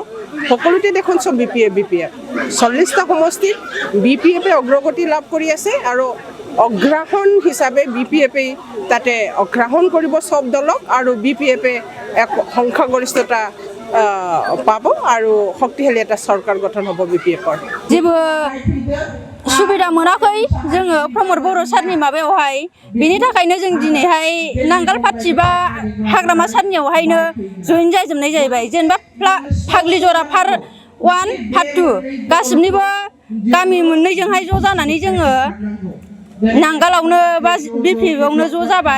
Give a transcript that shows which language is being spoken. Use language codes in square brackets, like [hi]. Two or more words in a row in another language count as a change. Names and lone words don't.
[as] সকলোতে দেখোন চব বিপিএফ 40টা সমষ্টিত বিপিএফে অগ্ৰগতি লাভ কৰি আছে আৰু অগ্ৰাহন হিচাপে বিপিএফে তাতে অগ্ৰাহন কৰিব সব দলক আৰু বিপিএফে এক সংখ্যাগৰিষ্ঠতা পাব আৰু শক্তিশালী এটা চৰকাৰ গঠন হ'ব বিপিএফৰ। [brx] जेबो सुबिदा मोनाखै जोङो प्रमद बर' सारनि माबायावहाय बेनि थाखायनो जों दिनैहाय नांगाल पार्टि बा हाग्रामा सारनियावहायनो जइन जाजोबनाय जाहैबाय। जेनेबा पाग्लिजरा पार्ट 1 पार्ट 2 गासिबनिबो गामि मोननैजोंहाय ज' जानानै जोङो नांगालावनो बा बिपिएफआवनो ज' जाबाय।